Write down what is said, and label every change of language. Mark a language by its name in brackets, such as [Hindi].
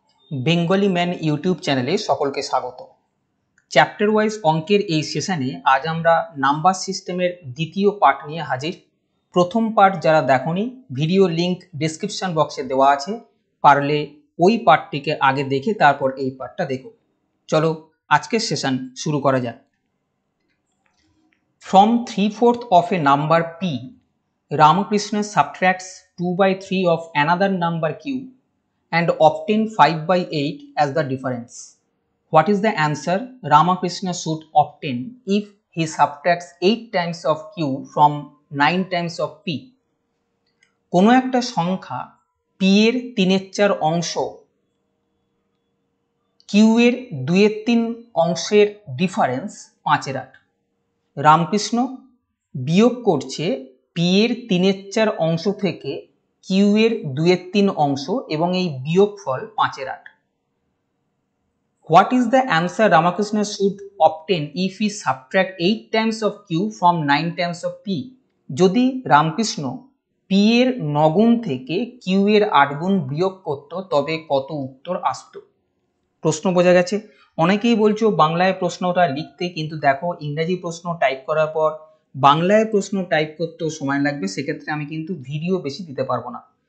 [Bangla] Bengali man YouTube চ্যানেলে সকলকে স্বাগত। চ্যাপ্টার ওয়াইজ অঙ্কের এই সেশনে আজ আমরা নাম্বার সিস্টেমের দ্বিতীয় পার্ট নিয়ে হাজির। প্রথম পার্ট যারা দেখোনি, ভিডিও লিংক ডেসক্রিপশন বক্সে দেওয়া আছে, পারলে ওই পার্টটিকে আগে দেখে তারপর এই পার্টটা দেখো। চলো আজকের সেশন শুরু করা যাক। [English] From 3/4 of a number p, Ramakrishna subtracts 2/3 of another number q and obtain 5/8 as the difference. What is the answer Ramakrishna should obtain if he subtracts 8 times of q from 9 times of p? [Bangla] কোনো একটা সংখ্যা p এর 3/4 অংশ q এর 2/3 অংশের difference 5/8। Ramakrishna বিয়োগ করছে p এর 3/4 অংশ থেকে q এর 2/3 অংশ এবং এই বিয়োগফল 5/8। [English] What is the answer Ramakrishna should obtain if he subtract 8 times of q from 9 times of p? [Bangla] যদি রামকৃষ্ণ p এর 9 গুণ থেকে q এর 8 গুণ বিয়োগ করত তবে কত উত্তর আসতো? প্রশ্ন বোঝা গেছে? অনেকেই বলছো বাংলায় প্রশ্নটা লিখতে, কিন্তু দেখো ইংরেজি প্রশ্ন টাইপ করার পর বাংলায় প্রশ্ন টাইপ করতেও সময় লাগবে, সেক্ষেত্রে আমি কিন্তু ভিডিও বেশি দিতে পারবো না।